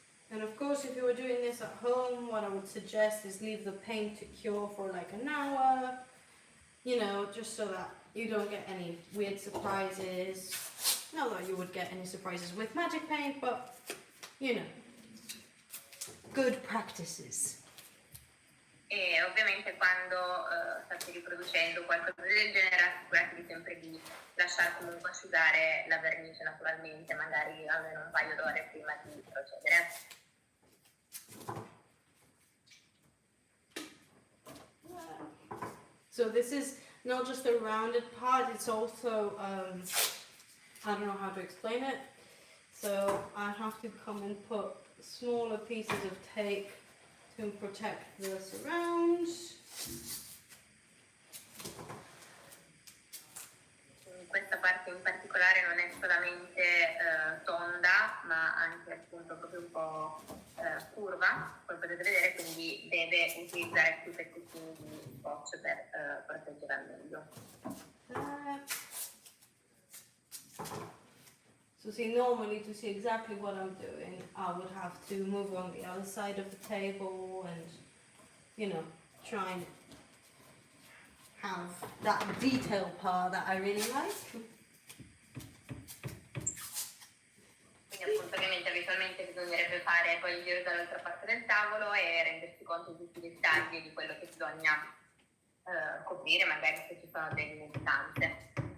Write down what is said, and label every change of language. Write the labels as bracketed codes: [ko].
[en] And of course, if you were doing this at home, what I would suggest is leave the paint to cure for like an hour, just so that you don't get any weird surprises. Not that you would get any surprises with magic paint, but good practices. [it] E ovviamente quando state riproducendo qualcosa del genere, assicuratevi sempre di lasciare comunque asciugare la vernice naturalmente, magari almeno un paio d'ore prima di procedere. [en] So this is not just a rounded part, it's also, I don't know how to explain it. So I have to come and put smaller pieces of tape to protect the surrounds. [it] Questa parte in particolare non è solamente tonda, ma anche appunto proprio un po' curva, come potete vedere, quindi deve utilizzare più pezzettini di scotch per proteggere al meglio. [en] So see, normally to see exactly what I'm doing, I would have to move on the other side of the table and, you know, try and have that detail part that I really like. [it] Quindi appunto ovviamente abitualmente bisognerebbe fare poi il giro dall'altra parte del tavolo e rendersi conto di tutti i dettagli di quello che bisogna coprire, magari se ci sono delle istanze.